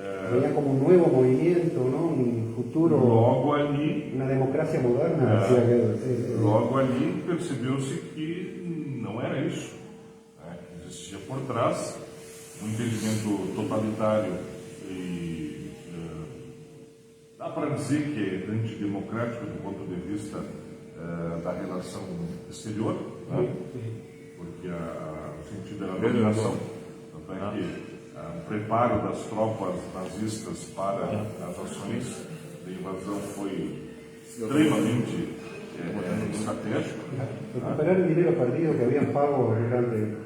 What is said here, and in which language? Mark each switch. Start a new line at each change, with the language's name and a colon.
Spanish: venía como un nuevo movimiento, ¿no? Un futuro,
Portuguese: logo ali,
Spanish: una democracia moderna.
Portuguese: Logo ali percebeu-se que não era isso, que existia por trás um entendimento totalitário e dá para dizer que é antidemocrático do ponto de vista da relação exterior, porque o sentido era a dominação, tanto é que o preparo das tropas nazistas para as ações de invasão foi extremamente estratégico.
Spanish: Recuperar el dinero perdido que habían pago durante